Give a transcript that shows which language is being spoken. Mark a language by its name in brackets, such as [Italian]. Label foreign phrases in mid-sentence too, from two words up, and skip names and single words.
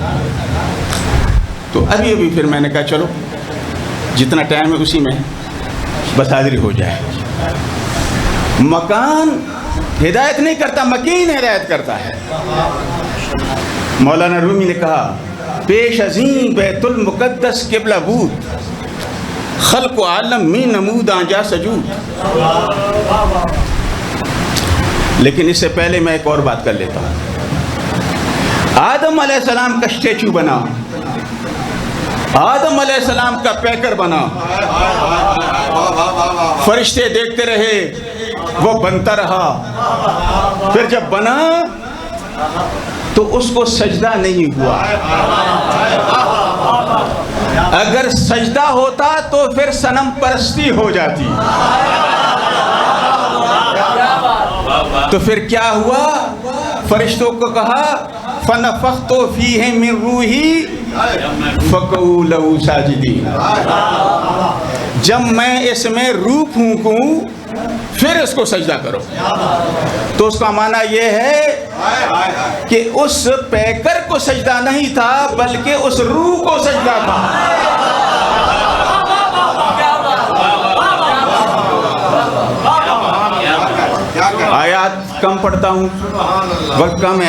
[Urdu] تو ابھی پھر میں نے کہا چلو جتنا ٹائم ہے اسی میں بس حاضری ہو جائے. مکان ہدایت نہیں کرتا، مکین ہدایت کرتا ہے. مولانا رومی نے کہا [Persian] پیش عظیم بیت المقدس قبلہ بود، خلق و عالم می نمود آنجا سجود. [Urdu] لیکن اس سے پہلے میں ایک اور بات کر لیتا ہوں. آدم علیہ السلام کا اسٹیچو بنا، آدم علیہ السلام کا پیکر بنا. فرشتے دیکھتے رہے، وہ بنتا رہا. پھر جب بنا تو اس کو سجدہ نہیں ہوا. اگر سجدہ ہوتا تو پھر صنم پرستی ہو جاتی. تو پھر کیا ہوا؟ فرشتوں کو کہا [Arabic] فَنَفَخْتُ فِيهِ مِن رُوحِي فَقَعُوا لَهُ سَاجِدِينَ. [Urdu] جب میں اس میں روح پھونکوں پھر اس کو سجدہ کرو. تو اس کا معنی یہ ہے کہ اس پیکر کو سجدہ نہیں تھا بلکہ اس روح کو سجدہ تھا. آیات کم پڑھتا ہوں، وقت کم ہے.